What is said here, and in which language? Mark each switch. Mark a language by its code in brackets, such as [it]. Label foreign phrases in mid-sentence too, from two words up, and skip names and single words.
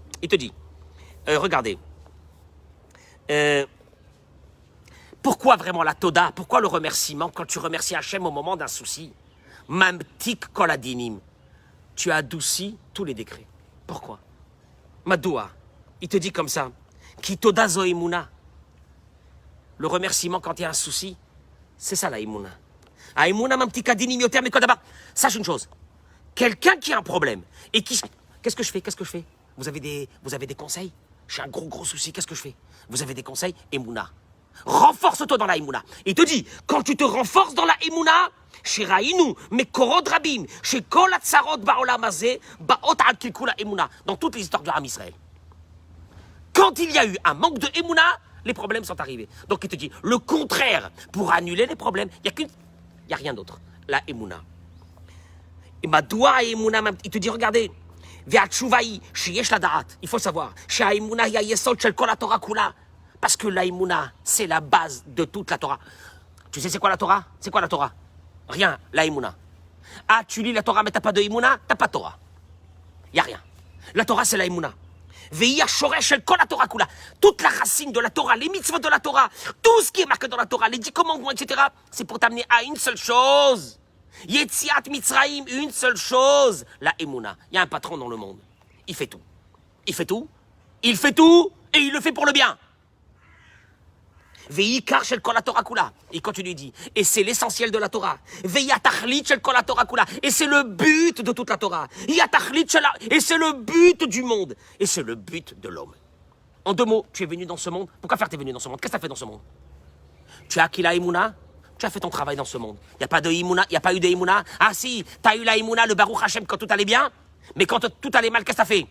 [fr] Il te dit, regardez, pourquoi vraiment la Toda, pourquoi le remerciement, quand tu remercies Hachem au moment d'un souci, [he] ממתיק כל הדינים, [fr] tu as adouci tous les décrets. Pourquoi Madoua, il te dit comme ça, [he] כי תודה זו אמונה. [fr] Le remerciement quand il y a un souci, c'est ça la emuna. [he] האמונה ממתיקה הדינים יותר [fr] mais d'abord, sache une chose, quelqu'un qui a un problème, et qui... Qu'est-ce que je fais Vous avez des conseils? J'ai un gros souci, qu'est-ce que je fais? Vous avez des conseils? Emuna. Renforce-toi dans la Emouna. Il te dit, quand tu te renforces dans la Emouna, chez Raïnou, mais Korod Rabim, chez [he] כל הצרות בעולם הזה באות על קלקול אמונה, [fr] dans toutes les histoires du Ham Israël. Quand il y a eu un manque de Emouna, les problèmes sont arrivés. Donc il te dit, le contraire, pour annuler les problèmes, il n'y a rien d'autre. La Emouna. Et Madoua Emouna, il te dit, regardez, Ve'atshuvaï, chez [he] יש לדעת, [fr] il faut savoir, chez Emouna, il y a [he] יסוד של כל התורה כולה. [fr] Parce que la Emouna, c'est la base de toute la Torah. Tu sais c'est quoi la Torah? C'est quoi la Torah? Rien, la Emouna. Ah, tu lis la Torah mais t'as pas de Emouna, t'as pas de Torah. Y a rien. La Torah c'est la Emouna. [he] והיא שורש של כל התורה כולה. [fr] Toute la racine de la Torah, les mitzvot de la Torah, tout ce qui est marqué dans la Torah, les 10 commandements, etc., c'est pour t'amener à une seule chose. Yetziat Mitzrayim, une seule chose. La Emouna. Il y a un patron dans le monde. Il fait tout. Il fait tout. Il fait tout et il le fait pour le bien. [he] ועיקר של כל התורה כולה. [fr] Et quand tu lui dis, et c'est l'essentiel de la Torah. [he] והיא תכלית של כל התורה כולה. [fr] Et c'est le but de toute la Torah. [he] והיא תכלית של, [fr] et c'est le but du monde. Et c'est le but de l'homme. En 2 mots, tu es venu dans ce monde. Pourquoi faire t'es venu dans ce monde? Qu'est-ce que tu as fait dans ce monde? Tu as acquis la Emouna. Tu as fait ton travail dans ce monde. Il n'y a pas de Emouna, il n'y a pas eu de Emouna. Ah si, tu as eu la Emouna, le [he] ברוך השם [fr] quand tout allait bien. Mais quand tout allait mal, qu'est-ce que tu as fait?